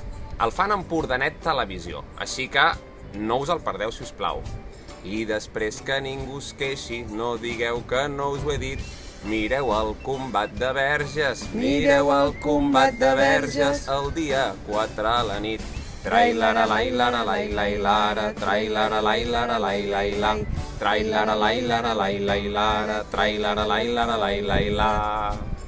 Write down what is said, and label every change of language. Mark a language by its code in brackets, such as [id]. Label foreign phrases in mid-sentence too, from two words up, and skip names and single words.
[ca] El fan en Empordanet Televisió, així que no us el perdeu, si us plau. I després que ningú es queixi, no digueu que no us ho he dit. Mireu el combat de Verges, mireu el combat de Verges, el dia 4 a la nit. Trailara lailara lailailara, trailara lailara lailaila, trailara lailara lailaila, trailara lailara lailaila.